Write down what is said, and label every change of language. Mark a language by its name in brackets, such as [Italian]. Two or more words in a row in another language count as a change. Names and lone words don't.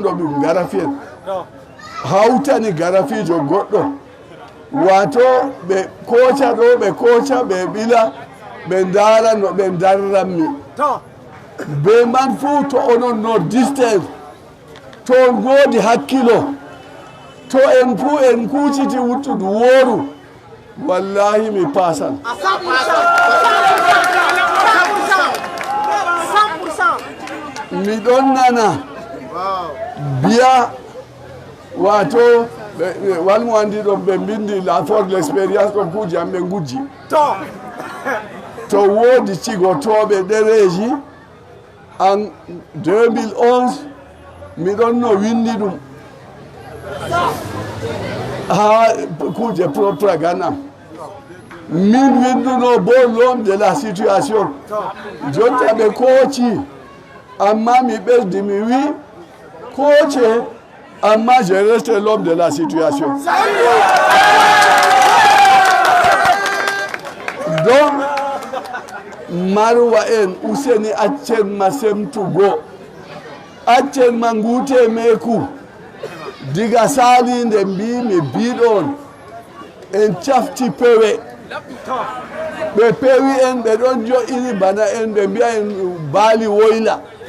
[Fula] ɗo ɗum garafiyen hawtani garafijo goɗɗo wato ɓe koca ɗo ɓe koca ɓe ɓila ɓe ndara no ɓe darranmi be man fuu to onon no distance to on goodi hakkilo to en fuu en kuuciti wuttudu wooru wallahi mi pasan mi ɗon nana biya wato walmo andi ɗon ɓe mbindi [French] la force l'expérience [Fula] ɗon kuuji am ɓe gujji to woodi cigotoɓe ɗereji en 2011 miɗon no windi ɗum ha kuje propagande am min winduno bo [French] l'homme de la situation [Fula] jonta ɓe kooci amma mi ɓesdi mi wi kooce amma [French] je reste l'homme de la situation [Fula] donc marwa en useni accen ma semtugo accen ma ngute meku diga salinde mbimi biɗon en cafti pewe ɓe pewi en ɓe ɗon jo'ini bana en ɓe mbiya en baali woyla